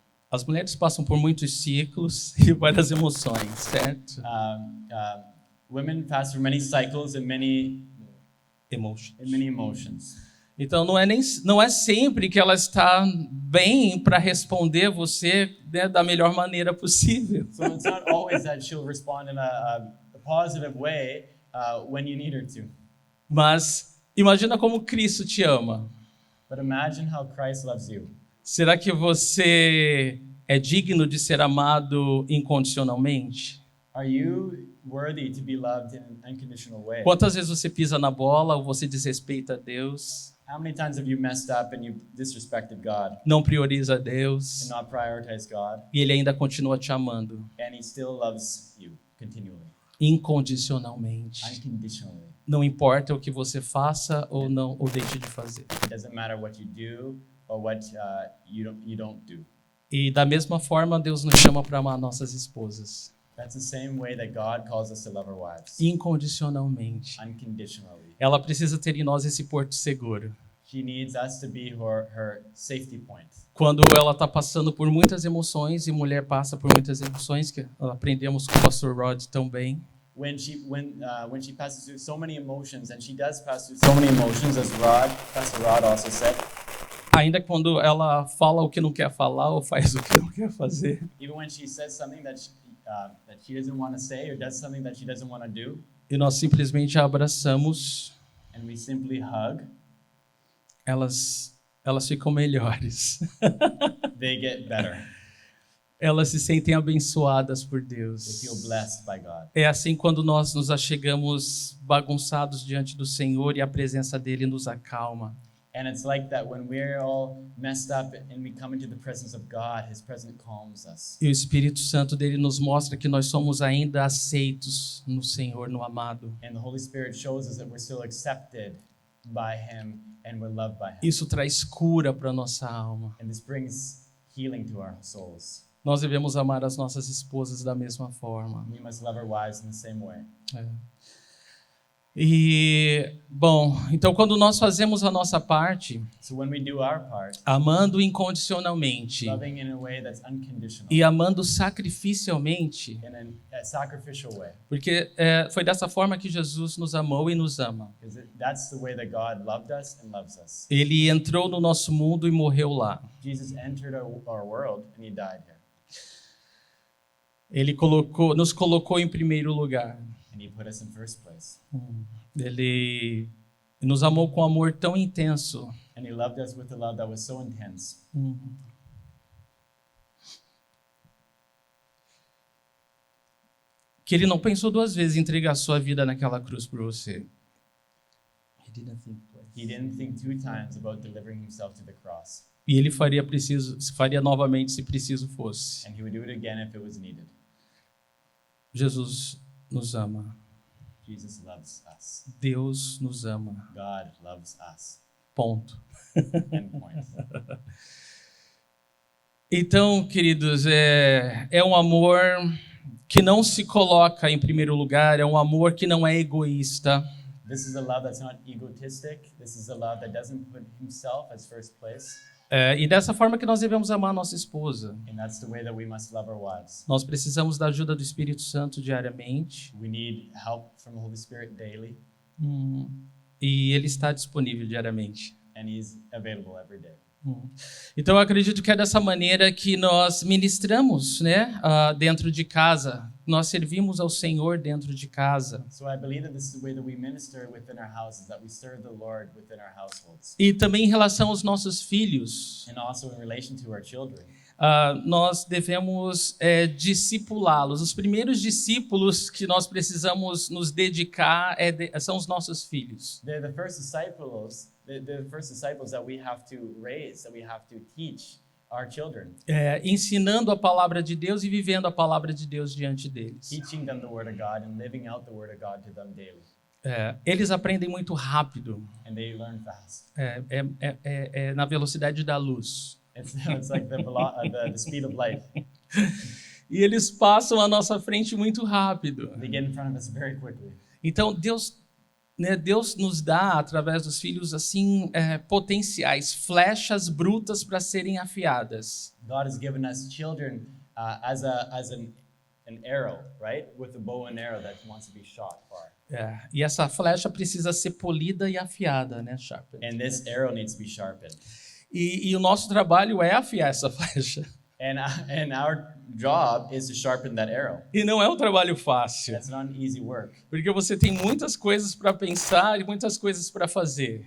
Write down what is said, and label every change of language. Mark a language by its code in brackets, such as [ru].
[pt] As mulheres passam por muitos ciclos e várias emoções, certo? [en] Women pass through many cycles and many Emotions. emotions. [pt] Então não é sempre que ela está bem para responder você, né, da melhor maneira possível. [en] So it's not always that she'll respond in a positive way when you need her to. [pt] Mas imagina como Cristo te ama. [en] But imagine how Christ loves you. [pt] Será que você é digno de ser amado incondicionalmente? [en] Are you worthy to be loved in an unconditional way? [pt] Quantas vezes você pisa na bola ou você desrespeita a Deus, [en] How many times have you messed up and you disrespected God [pt] não prioriza a Deus, [en] and not prioritized God, [pt] e Ele ainda continua te amando [en] and He still loves you continually, [pt] incondicionalmente? [en] unconditionally? [pt] Não importa o que você faça ou não, ou deixe de fazer. [en] It doesn't matter what you do or what you don't do. [pt] E da mesma forma, Deus nos chama para amar nossas esposas [en] That's the same way that God calls us to love our wives, [pt] incondicionalmente. [en] unconditionally. [pt] Ela precisa ter em nós esse porto seguro. [en] She needs us to be her safety point. [pt] Quando ela está passando por muitas emoções, e mulher passa por muitas emoções, que aprendemos com o pastor Rod tão bem, [en] When she passes through so many emotions, and she does pass through so many emotions, as Pastor Rod also said, [pt] ainda quando ela fala o que não quer falar ou faz o que não quer fazer, [en] even when she says something that she doesn't want to say or does something that she doesn't want to do, [pt] e nós simplesmente a abraçamos, [en] and we simply hug, [pt] elas ficam melhores. [en] they get better. [pt] Elas se sentem abençoadas por [en] They [pt] Deus. [en] feel blessed by God. [pt] É assim quando nós nos achegamos bagunçados diante do Senhor e a presença dele nos acalma. [en] And it's like that when we're all messed up and we come into the presence of God, His presence calms us. [pt] E o Espírito Santo dele nos mostra que nós somos ainda aceitos no Senhor, no amado. [en] And the Holy Spirit shows us that we're still accepted by Him and we're loved by Him. [pt] Isso traz cura para nossa alma. [en] And this brings healing to our souls. [pt] Nós devemos amar as nossas esposas da mesma forma. [en] We must love our wives in the same way. [pt] E, bom, então quando nós fazemos a nossa parte, [en] So when we do our part, [pt] amando incondicionalmente [en] loving in a way that's unconditional, [pt] e amando sacrificialmente, [en] in a sacrificial way, [pt] porque foi dessa forma que Jesus nos amou e nos ama. [en] because that's the way that God loved us and loves us. [pt] Ele entrou no nosso mundo e morreu lá. [en] Jesus entered our world and He died here. [pt] Ele nos colocou em primeiro lugar. [en] And He put us in first place. [pt] Ele nos amou com amor tão intenso [en] And He loved us with a love that was so intense [pt] que ele não pensou duas vezes em entregar sua vida naquela cruz por você. [en] He didn't think two times about delivering Himself to the cross. [pt] E ele faria novamente se preciso fosse. [en] And He would do it again if it was needed. [pt] Jesus nos ama. [en] Jesus loves us. [pt] Deus nos ama. [en] God loves us. [pt] Ponto. [en] End point. [pt] Então, queridos, é um amor que não se coloca em primeiro lugar, é um amor que não é egoísta. [en] This is a love that's not egotistic. This is a love that doesn't put Himself as first place. [pt] E dessa forma que nós devemos amar nossa esposa. [en] And that's the way that we must love our wives. [pt] Nós precisamos da ajuda do Espírito Santo diariamente. [en] We need help from the Holy Spirit daily, [pt] E ele está disponível diariamente. [en] and He's available every day. [pt] Então eu acredito que é dessa maneira que nós ministramos, né, dentro de casa. Nós servimos ao Senhor dentro de casa. [en] So I believe that this is the way that we minister within our houses, that we serve the Lord within our households. [pt] E também em relação aos nossos filhos, [en] And also in relation to our children. [pt] nós devemos discipulá-los. Os primeiros discípulos que nós precisamos nos dedicar são os nossos filhos. [en] They're the first disciples. They're the first disciples that we have to raise, that we have to teach our children. [pt] Ensinando a palavra de Deus e vivendo a palavra de Deus diante deles. [en] Teaching them the Word of God and living out the Word of God to them daily. [pt] Eles aprendem muito rápido, [en] And they learn fast. [pt] na velocidade da luz. [en] It's like the speed of light. [pt] E eles passam à nossa frente muito rápido. [en] They get in front of us very quickly. [pt] Então, Deus nos dá, através dos filhos, assim, potenciais, flechas brutas para serem afiadas. [en] God has given us children as an arrow, right? With a bow and arrow that wants to be shot far. [pt] E essa flecha precisa ser polida e afiada, né, sharpened. [en] And this arrow needs to be sharpened. [pt] E o nosso trabalho é afiar essa flecha. [en] And our job is to sharpen that arrow. [pt] E não é um trabalho fácil, [en] That's not an easy work, [pt] porque você tem muitas coisas para pensar e muitas coisas para fazer.